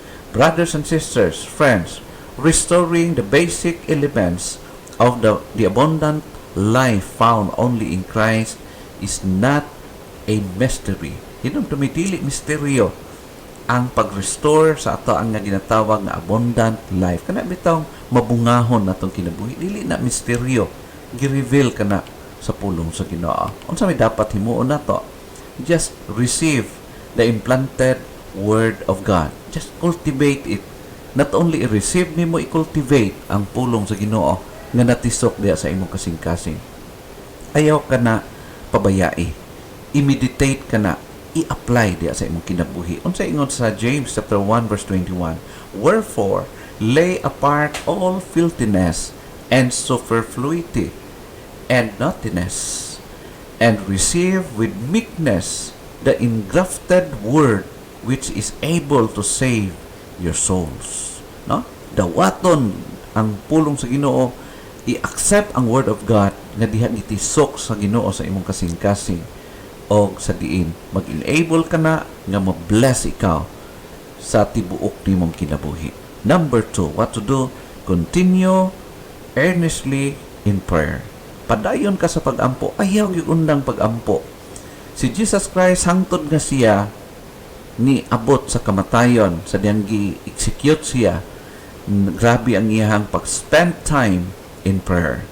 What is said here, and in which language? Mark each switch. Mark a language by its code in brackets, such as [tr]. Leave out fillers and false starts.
[en] Brothers and sisters, friends, restoring the basic elements of the abundant life found only in Christ is not a mystery. [ceb] Hinong tumitili misteryo ang pag-restore sa ato ang nga ginatawag nga abundant life. Kana bitong mabungahon natong kinabuhi, dili na misteryo, gi-reveal kana sa pulong sa Ginoo. Unsa may dapat himuon nato? [en] Just receive the implanted Word of God. Just cultivate it. Not only [ceb] i-receive nimo, i-cultivate ang pulong sa Ginoo nga natisok diya sa imong kasing-kasing. Ayaw ka na pabayai. I-meditate ka na, i-apply diya sa imong kinabuhi. Unsa ingon sa [en] James chapter 1 verse 21, wherefore lay apart all filthiness and superfluity and naughtiness, and receive with meekness the engrafted word which is able to save your souls. [ceb] No? Dawaton ang pulong sa Ginoo, i-accept ang Word of God nga diha gitisok sa Ginoo sa imong kasing-kasing, o sa diin mag-enable ka na nga ma-bless ikaw sa tibuok nimong kinabuhi. [en] Number 2, what to do? Continue earnestly in prayer. [ceb] Padayon ka sa pag-ampo. Ayaw yung undang pag-ampo. Si Jesus Christ, hangtod nga siya ni abot sa kamatayon, sa diyang gi-execute siya, grabe ang iyahang pag-spend time in prayer.